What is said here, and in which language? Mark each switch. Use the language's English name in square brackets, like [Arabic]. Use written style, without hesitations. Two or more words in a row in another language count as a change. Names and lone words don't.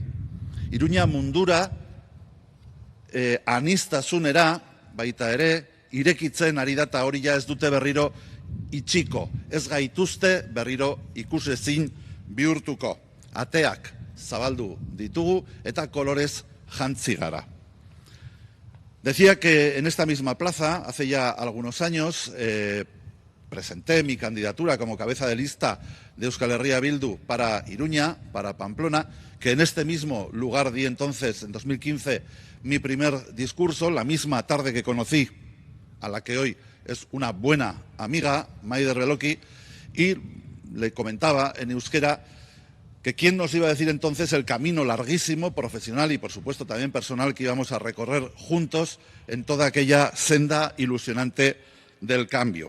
[Basque] Iruña mundura aniztasunera baita ere irekitzen ari data hori ja ez dute berriro itxiko, ez gaituzte berriro ikusezin bihurtuko. Ateak zabaldu ditugu eta kolorez jantzi gara. [Spanish] Decía que en esta misma plaza, hace ya algunos años, presenté mi candidatura como cabeza de lista de Euskal Herria Bildu para Iruña, para Pamplona, que en este mismo lugar di entonces, en 2015, mi primer discurso, la misma tarde que conocí a la que hoy es una buena amiga, Maider Beloki, y le comentaba en euskera que quién nos iba a decir entonces el camino larguísimo, profesional y por supuesto también personal que íbamos a recorrer juntos en toda aquella senda ilusionante del cambio.